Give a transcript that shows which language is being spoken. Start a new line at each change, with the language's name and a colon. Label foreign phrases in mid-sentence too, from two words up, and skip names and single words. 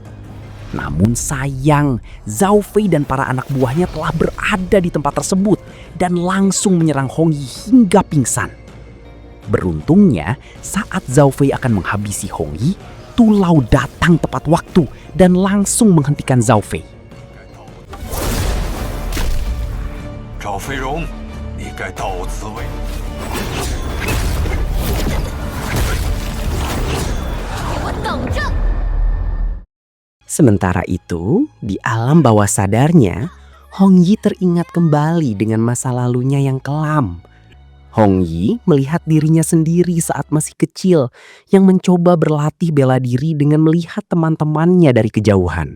Indonesian: Namun sayang, Zhao Fei dan para anak buahnya telah berada di tempat tersebut dan langsung menyerang Hong Yi hingga pingsan. Beruntungnya, saat Zhao Fei akan menghabisi Hong Yi, Tu Lao datang tepat waktu dan langsung menghentikan Zhao Fei.
Chinese: Zhao Feirong, 你该到此为止。给我等着！
Indonesian: Sementara itu, di alam bawah sadarnya, Hong Yi teringat kembali dengan masa lalunya yang kelam. Hong Yi melihat dirinya sendiri saat masih kecil yang mencoba berlatih bela diri dengan melihat teman-temannya dari kejauhan.